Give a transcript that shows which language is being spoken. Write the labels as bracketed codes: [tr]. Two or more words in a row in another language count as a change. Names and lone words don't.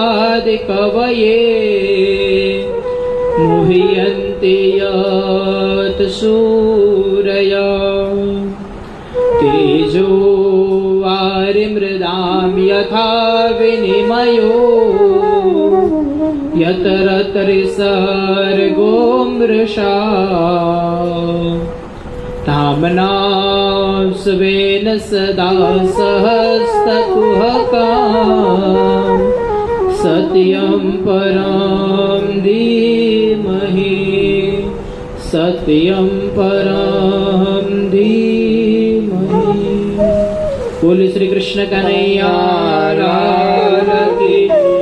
[sa] आदिकवये मुह्यन्ति यत सूरया तेजो वारिमृदाम यथा विनिमयो यत्र त्रिसर्गो मृषा तामना स्वेन सदा सहस्तकुहकाम् सत्यं परं धीमहि सत्यं परं धीमहि। [hi] बोले श्री कृष्ण कन्हैया लाल की